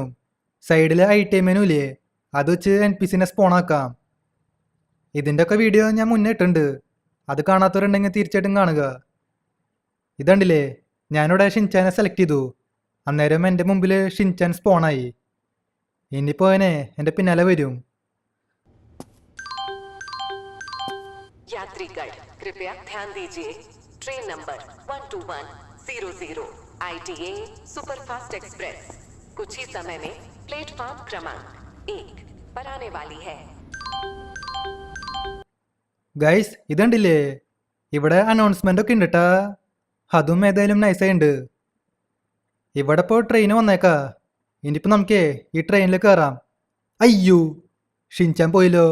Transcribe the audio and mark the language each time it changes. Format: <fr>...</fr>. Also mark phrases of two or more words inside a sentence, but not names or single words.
<ml>സൈഡിൽ ITA മെനു ഇല്ലേ, അത് വെച്ച് NPCനെ സ്പോണാക്കാം. ഇതിൻ്റെ ഒക്കെ വീഡിയോ ഞാൻ മുന്നേ ഇട്ടുണ്ട്, അത് കാണാത്തവരുണ്ടെങ്കിൽ തീർച്ചയായിട്ടും കാണുക. ഇതുണ്ടല്ലേ, ഞാനിവിടെ ഷിൻചാനെ സെലക്ട് ചെയ്തു. അന്നേരം എൻ്റെ മുമ്പിൽ ഷിൻചാൻ സ്പോണായി. ഇനിയിപ്പോൾ അവനെ എൻ്റെ പിന്നാലെ വരും.</ml> <hi>यात्रीगण कृपया ध्यान दीजिए, ट्रेन नंबर 12100 ITA सुपरफास्ट एक्सप्रेस कुछ ही समय में प्लेटफॉर्म क्रमांक 1 पर आने वाली है.</hi> <ml>ഗൈസ്, ഇതുണ്ടല്ലേ, ഇവിടെ അനൗൺസ്മെൻ്റ് ഒക്കെ ഉണ്ട് കേട്ടാ. അതും ഏതായാലും നൈസായി ഉണ്ട്. ഇവിടെ ഇപ്പോൾ ട്രെയിൻ വന്നേക്കാ. ഇനിയിപ്പോൾ നമുക്കേ ഈ ട്രെയിനിൽ കയറാം. അയ്യോ, ഷിൻചാൻ പോയില്ലോ.</ml>